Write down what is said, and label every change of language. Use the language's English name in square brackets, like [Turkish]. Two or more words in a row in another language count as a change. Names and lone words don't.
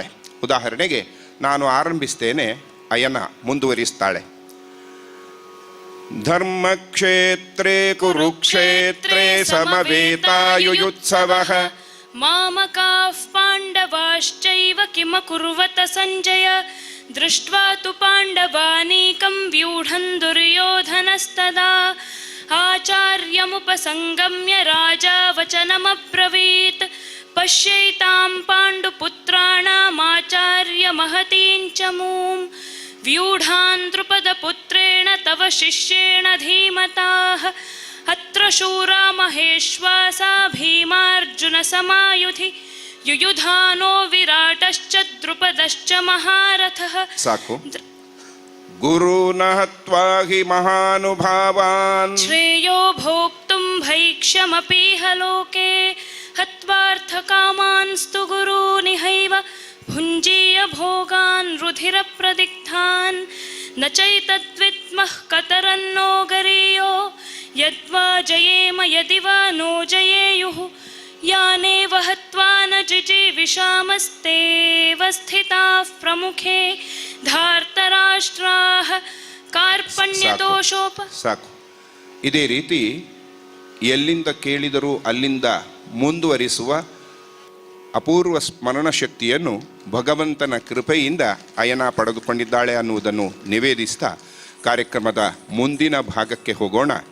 [Kannada] ಉದಾಹರಣೆಗೆ ನಾನು ಆರಂಭಿಸ್ತೇನೆ, ಅಯನ ಮುಂದುವರಿಸ್ತಾಳೆ. [Sanskrit] ಧರ್ಮಕ್ಷೇತ್ರೇ ಕುರುಕ್ಷೇತ್ರೇ ಸಮವೇತಾಯುಯುತ್ಸವಃ ಮಾಮಕಾಃ ಪಾಂಡವಾಶ್ಚೈವ ಕಿಮಕುರ್ವತ ಸಂಜಯ ದೃಷ್ಟ್ವಾ ತು ಪಾಂಡವಾನೀಕಂ ವ್ಯೂಢಂ ದುರ್ಯೋಧನಸ್ತದಾ ಆಚಾರ್ಯಮುಪಸಂಗಮ್ಯ ರಾಜಾ ವಚನಮಬ್ರವೀತ್ ಪಶ್ಯೈತಾಂ ಪಾಂಡುಪುತ್ರಾಣಾಮಾಚಾರ್ಯ ಮಹತೀಂ ಚ ಮೂಂ ವ್ಯೂಢಾನ್ ದ್ರುಪದಪುತ್ರೇಣ ತವ ಶಿಷ್ಯೇಣ ಧೀಮತಾಃ ಅತ್ರ ಶೂರಾ ಮಹೇಶ್ವಾಸಾ ಭೀಮಾರ್ಜುನ ಸಮಾಯುಧಿ ಯುಯುಧಾನೋ ವಿರಾಟಶ್ಚ ದ್ರುಪದಶ್ಚ ಮಹಾರಥಃ. ಸಾಕು. ಗುರುನ ಹತ್ವಾ ಹಿ ಮಹಾನುಭಾವಾನ್ ಶ್ರೇಯೋ ಭೋಕ್ತುಂ ಭೈಕ್ಷ್ಯಮಪೀಹ ಲೋಕೆ ಹತ್ವಾರ್ಥಕಾಮಾನ್ಸ್ತು ಗುರೂನಿಹೈವ ಭುಂಜೀಯ ಭೋಗಾನ್ ರುಧಿರ ಪ್ರದಿಗ್ಧಾನ್ ನ ಚೈತದ್ವಿದ್ಮಃ ಕತರನ್ನೋ ಗರೀಯೋ ಯದ್ವಾ ಜಯೇಮ ಯದಿ ವಾ ನೋ ಜಯೇಯುಃ ಯಾನೇವ ಹತ್ವಾ ನ ಜಿಜೀವಿಷಾಮಸ್ತೇವ ಸ್ಥಿತಾಃ ಪ್ರಮುಖೇ ಧಾರ್ತರಾಷ್ಟ್ರಾಃ ಕಾರ್ಪಣ್ಯದೋಷೋಪ. [Kannada] ಸಾಕು. ಇದೇ ರೀತಿ ಎಲ್ಲಿಂದ ಕೇಳಿದರೂ ಅಲ್ಲಿಂದ ಮುಂದುವರಿಸುವ ಅಪೂರ್ವ ಸ್ಮರಣ ಶಕ್ತಿಯನ್ನು ಭಗವಂತನ ಕೃಪೆಯಿಂದ ಅಯನ ಪಡೆದುಕೊಂಡಿದ್ದಾಳೆ ಅನ್ನುವುದನ್ನು ನಿವೇದಿಸ್ತಾ ಕಾರ್ಯಕ್ರಮದ ಮುಂದಿನ ಭಾಗಕ್ಕೆ ಹೋಗೋಣ.